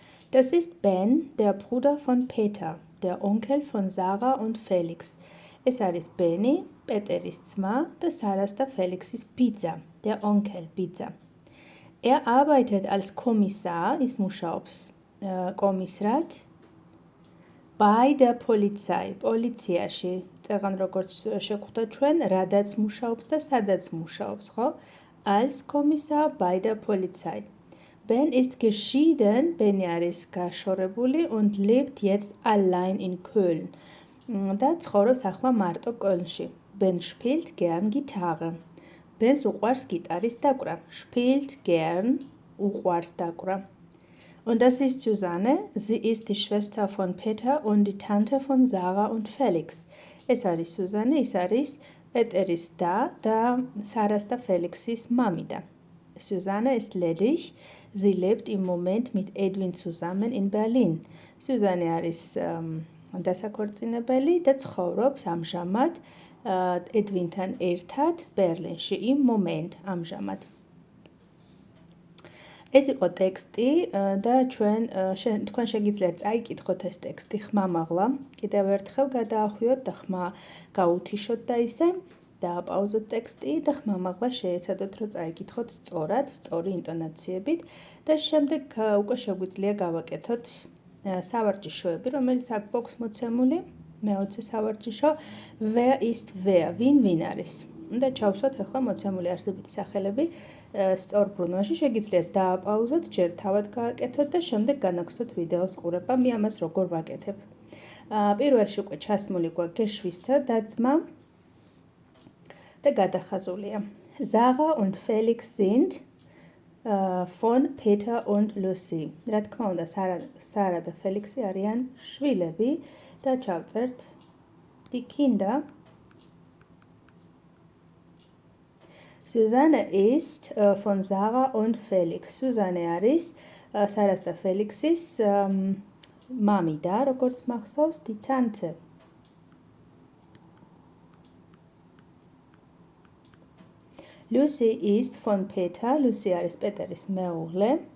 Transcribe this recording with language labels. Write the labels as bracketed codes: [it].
[de] Das ist Ben, der Bruder von Peter, der Onkel von Sarah und Felix. [ka] Es არის Beni, პეტერის ძმა და Sarahs და Felixis ბიძა, [de] der Onkel, [ka] ბიძა. [de] Arbeitet als Kommissar, [ka] ის მუშაობს კომისრად [de] bei der Polizei, [ka] პოლიციაში. წეგან როგორც შეგხვდა ჩვენ, რადაც მუშაობს და სადაც მუშაობს, ხო? [de] Als Kommissar bei der Polizei. Ben ist geschieden, [ka] Beni არის გაშორებული [de] und lebt jetzt allein in Köln. [ka] და ცხოვრობს ახლა მარტო კოლნში. [de] Ben spielt gern Gitarre. [ka] Ben's უყვარს გიტარის დაკვრა. [de] Spielt gern, [ka] უყვარს დაკვრა. [de] Und das ist Susanne. Sie ist die Schwester von Peter und die Tante von Sarah und Felix. [ka] ეს არის Susanne, ის არის პეტერის და Sarahs და Felixის მამიდა. [de] Susanne ist ledig. Sie lebt im Moment mit Edwin zusammen in Berlin. [ka] Susanne არის დასაქორწინებელი და ცხოვრობს ამჟამად Edwin-თან ერთად ბერლინში [de] im Moment [ka] ამჟამად. ეს იყო ტექსტი და თქვენ შეგიძლიათ წაიკითხოთ ეს ტექსტი ხმამაღლა. კიდევ ერთხელ გადაახვიოთ და ხმა გაუთიშოთ და ისე დააპაუზოთ ტექსტი და ხმამაღლა შეეცადოთ რომ წაიკითხოთ სწორად, სწორი ინტონაციებით და შემდეგ უკვე შეგვიძლია გავაკეთოთ სავარჯიშოები, რომელიც აქ გვაქვს მოცემული. მე-20 სავარჯიშო [de] wer ist wer, [ka] ვინ არის. და ჩავსვათ ახლა მოცემული არსებითი სახელები სწორ ბრუნვაში, შეგიძლიათ დააპაუზოთ, ჯერ თავად გააკეთოთ და შემდეგ განაგრძოთ ვიდეოს ყურება. მე ამას როგორ ვაკეთებ. პირველში უკვე ჩასმული გვაქვს გეშვისთა დაძმა და გადახაზულია. [de] Sarah und Felix sind von Peter und Lucy. [ka] რა თქმა უნდა, Sarah და Felixი არიან შვილები და ჩავწერთ [de] die Kinder. Susanne ist von Sarah und Felix. [ka] Susanne არის Sarahs და Felixის მამიდა, როგორც მახსოვს, [de] die Tante. Lucy ist von Peter. [ka] Lucy არის პეტერის მეუღლე.